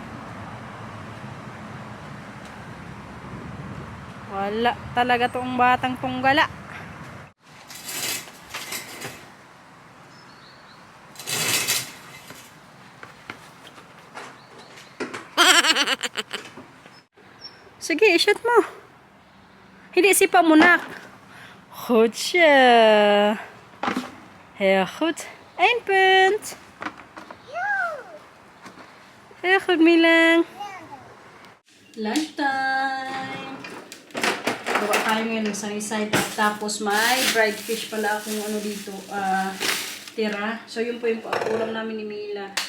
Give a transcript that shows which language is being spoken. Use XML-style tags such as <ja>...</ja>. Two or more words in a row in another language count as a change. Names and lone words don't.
<tl>Wala talaga tong batang tunggala. Sige, i-shoot mo. Hindi, sipa mo nak.</tl> <nl>Goed zo. Heel goed. 1 punt. Heel goed, Milang.</nl> <tl>Lunchtime. Gawa tayo ngayon ng</tl> <en>sunny-side up.</en> <tl>Tapos may</tl> <en>dried fish</en> <tl>pala akong dito. Tira. So yun po yung ulam namin ni Mila.</tl>